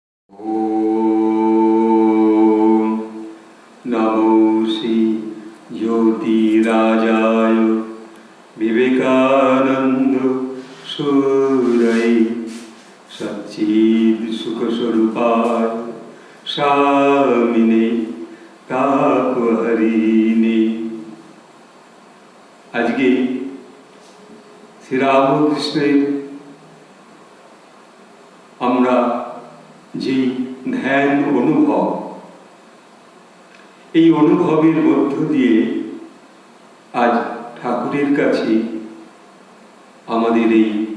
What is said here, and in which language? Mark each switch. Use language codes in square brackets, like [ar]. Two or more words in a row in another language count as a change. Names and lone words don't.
[sa] ओम नमो श्री ज्योतिराजाय विवेकानंद सूरय सच्चिद सुख स्वरूपाय स्वामिने तापहरिणे। [bn] আজকে শ্রীরামকৃষ্ণের আমরা যে ধ্যান অনুভব, এই অনুভবের মধ্য দিয়ে আজ ঠাকুরের কাছে আমাদের এই